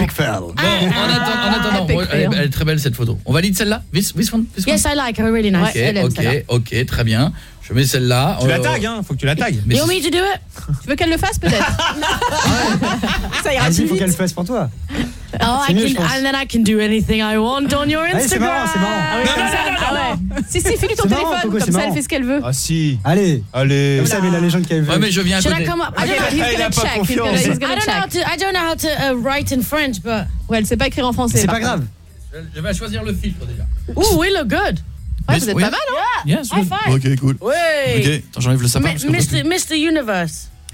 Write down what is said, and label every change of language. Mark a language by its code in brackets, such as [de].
[en] Epic fail. [fr] Bon, en attendant, elle est très belle cette photo. On valide celle-là? [en] This one? Yes, I like her, really nice. [fr] Ok, très bien. Je mets celle-là. Tu la tagues, hein? Faut que tu la tagues. [en] You want me to do it? [fr] Tu veux qu'elle le fasse, peut-être? Ça ira plus vite. Il faut qu'elle le fasse pour toi. [en] Oh, I can, and then I can do anything I want on your Instagram. [fr] Allez, c'est marrant. Si, finis ton téléphone, marrant, comme ça elle fait ce qu'elle veut. Ah si. Allez. Vous savez la légende qu'elle veut. Ouais, mais je viens à [en] Should [fr] côté. [en] I come up? I don't know how to write in French, but [fr] ouais, elle sait pas écrire en français. C'est pas grave. Je vais choisir le filtre déjà. [en] Ooh, we look good. [fr] Ouais, vous êtes pas mal, hein? [en] Yes, high five. Ok, cool. [fr] Oui. Ok, attends, j'enlève le sapin. [en] Mr. Universe.